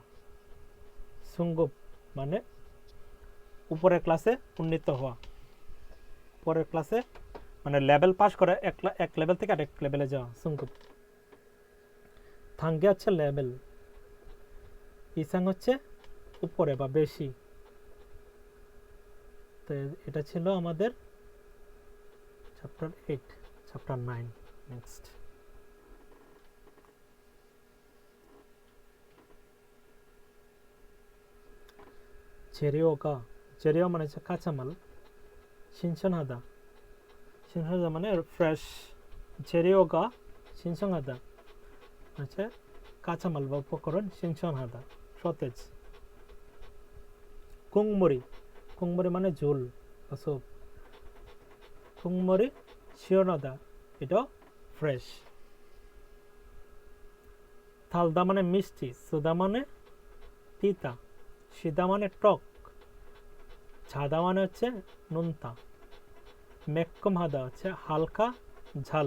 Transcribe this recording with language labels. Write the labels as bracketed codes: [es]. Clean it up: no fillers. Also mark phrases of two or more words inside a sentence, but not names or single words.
[bn] সুঙ্গুপ মানে উপরের ক্লাসে উন্নীত হওয়া, পরের ক্লাসে মানে লেভেল পাস করা, এক লেভেল থেকে আরেক লেভেলে যাওয়া সুঙ্গুপ। থাঙ্গে হচ্ছে লেভেল। ইসাং হচ্ছে উপরে বা বেশি। তো এটা ছিল আমাদের চ্যাপ্টার 8। চ্যাপ্টার 9 নেক্সট। [ko] 재료가, 재료 [bn] মানে হচ্ছে কাঁচামাল। [ko] 신선하다, 신선하다 [bn] মানে ফ্রেশ। [ko] 재료가 신선하다 [bn] হচ্ছে কাঁচামাল বা উপকরণ 신선하다 সতেজ। [ko] 국물이, 국물이 [bn] মানে ঝোল বা স্যুপ। [ko] 국물이 시원하다 [bn] এটা ফ্রেশ। 달다 মানে মিষ্টি। 소다 মানে তিতা। সিদা মানে টক। ঝাদা মানে হচ্ছে নোনতা। মেক্কমহাদা হচ্ছে হালকা ঝাল।